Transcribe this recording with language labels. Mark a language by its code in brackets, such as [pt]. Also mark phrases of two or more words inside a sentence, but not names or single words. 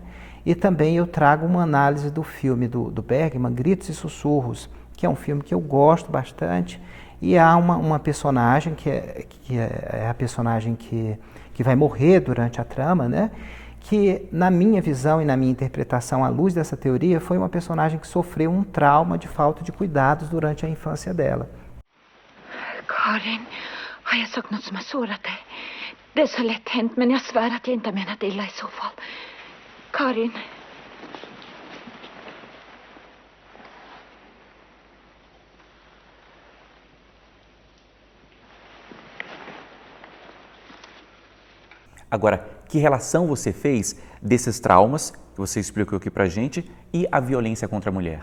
[pt] E também eu trago uma análise do filme do Bergman, Gritos e Sussurros, que é um filme que eu gosto bastante, e há uma personagem que é a personagem que vai morrer durante a trama, né? Que na minha visão e na minha interpretação, à luz dessa teoria, foi uma personagem que sofreu um trauma de falta de cuidados durante a infância dela. [sv] Karin, har jag sagt något som har sårat dig? Det är så lätt hänt, men jag svär att jag inte har menat illa i så fall. Karin. [pt] Agora, que relação você fez desses traumas, que você explicou aqui pra gente, e a violência contra a mulher?